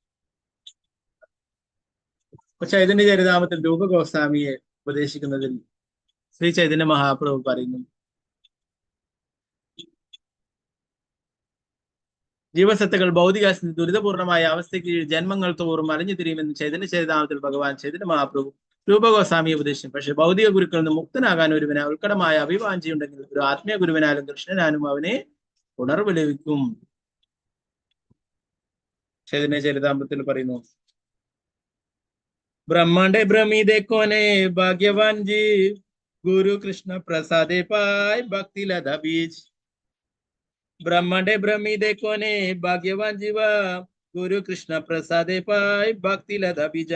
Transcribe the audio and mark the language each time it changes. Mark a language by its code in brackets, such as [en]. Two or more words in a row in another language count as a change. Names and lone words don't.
[ml] ചൈതന്യ ചരിതാമത്തിൽ രൂപഗോസ്വാമിയെ ഉപദേശിക്കുന്നതിൽ ശ്രീ ചൈതന്യ മഹാപ്രഭു പറയുന്നു, ജീവസത്തകൾ ഭൗതിക ദുരിതപൂർണമായ അവസ്ഥയ്ക്ക് ജന്മങ്ങൾ തോറും അലഞ്ഞു തിരിയുമെന്ന് ചൈതന്യ ചരിതാമത്തിൽ ഭഗവാൻ ചൈതന്യ മഹാപ്രഭു രൂപഗോസ്വാമിയെ ഉപദേശിച്ചു. പക്ഷെ ഭൗതിക ഗുരുക്കളിൽ നിന്ന് മുക്തനാകാൻ ഒരുവന് ഉത്കടമായ അഭിവാഞ്ചിയുണ്ടെങ്കിൽ ഒരു ആത്മീയ ഗുരുവിനാലും കൃഷ്ണനാലും അവനെ ഉണർവ് ലഭിക്കും. ചൈതന്യ ചരിതാമത്തിൽ പറയുന്നു, [bn] ব্রহ্মাণ্ডে ভ্রমিতে কোনে ভাগ্যবান জীব গুরু কৃষ্ণ প্রসাদে পায় ভক্তি লতা বীজ. ব্রহ্মাণ্ডে ভ্রমিতে কোনে ভাগ্যবান জীব গুরু কৃষ্ণ প্রসাদে পায় ভক্তি লতা বীজ.